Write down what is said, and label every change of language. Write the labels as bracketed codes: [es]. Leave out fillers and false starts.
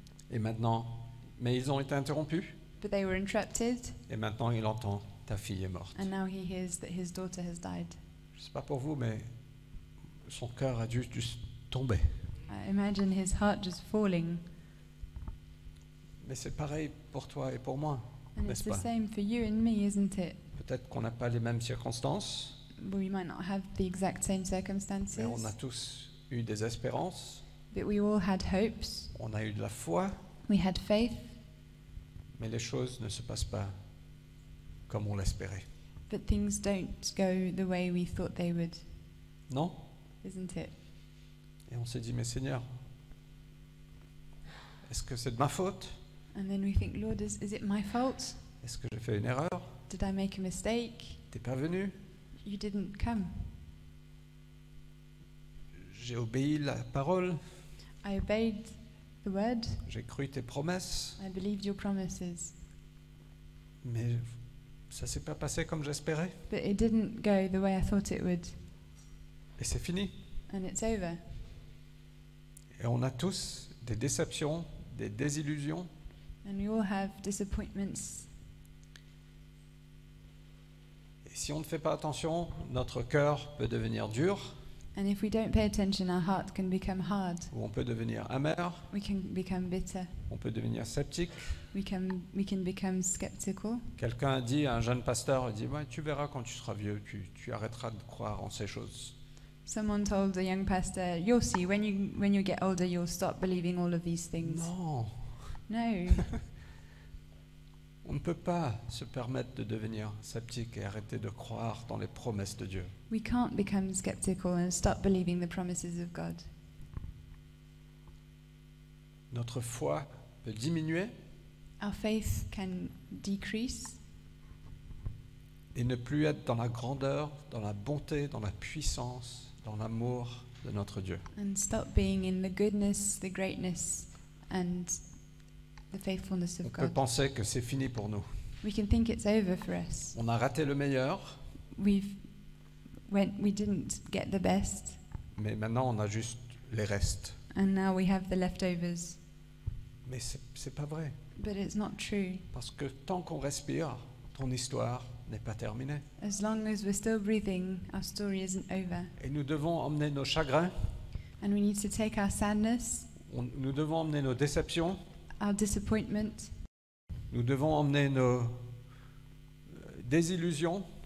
[fr] Et maintenant, mais ils ont été interrompus. [en] But they were interrupted, [fr] Et maintenant, il entend, ta fille est morte. [en] and now he hears that his daughter has died. [fr] Je ne sais pas pour vous, mais son cœur a dû juste tomber. [en] Imagine his heart just falling. [fr] Mais c'est pareil pour toi et pour moi, [en] And it's [fr] n'est-ce [en] the [fr] pas? [en] same for you and me, isn't it? [fr] Peut-être qu'on n'a pas les mêmes circonstances, [en] We might not have the exact same circumstances, [fr] mais on a tous eu des espérances, [en] but we all had hopes. [fr] on a eu de la foi, [en] We had faith, [fr] mais les choses ne se passent pas comme on l'espérait. [en] but things don't go the way we thought they would, [fr] Non? [en] isn't it? [fr] Et on s'est dit, mais Seigneur, est-ce que c'est de ma faute? [en] And then we think, Lord, is it my fault? [fr] Est-ce que j'ai fait une erreur? [en] Did I make a mistake? [fr] T'es pas venu? [en] You didn't come. [fr] J'ai obéi la parole, [en] I obeyed the word. [fr] j'ai cru tes promesses, [en] I believed your promises. [fr] mais ça s'est pas passé comme j'espérais. [en] But it didn't go the way I thought it would. [fr] Et c'est fini. [en] And it's over. [fr] Et on a tous des déceptions, des désillusions. [en] And we all have disappointments. [fr] Et si on ne fait pas attention, notre cœur peut devenir dur, [en] And if we don't pay attention, our heart can become hard. [fr] ou on peut devenir amer, [en] We can become bitter. [fr] on peut devenir sceptique. [en] We can become skeptical. [fr] Quelqu'un a dit à un jeune pasteur, il dit, ouais, tu verras quand tu seras vieux, tu arrêteras de croire en ces choses. [en] Someone told a young pastor, "You'll see, when you get older, you'll stop believing all of these things." [fr] Non, [en] No, [fr] on ne peut pas se permettre de devenir sceptique et arrêter de croire dans les promesses de Dieu. [en] we can't become skeptical and stop believing the promises of God. [fr] Notre foi peut diminuer [en] Our faith can decrease [fr] et ne plus être dans la grandeur, dans la bonté, dans la puissance, dans l'amour de notre Dieu. [en] and stop being in the goodness, the greatness, and the faithfulness [fr] On [en] of [fr] peut [en] God. [fr] penser que c'est fini pour nous. [en] We can think it's over for us. [fr] On a raté le meilleur, [en] We didn't get the best, [fr] mais maintenant on a juste les restes. [en] and now we have the leftovers. [fr] Mais c'est pas vrai, [en] But it's not true. [fr] parce que tant qu'on respire, ton histoire n'est pas terminée. [en] As long as we're still breathing, our story isn't over. [fr] Et nous devons emmener nos chagrins, [en] And we need to take our sadness, [fr] nous devons emmener nos déceptions, [en] our disappointment, [fr] nous devons emmener nos désillusions,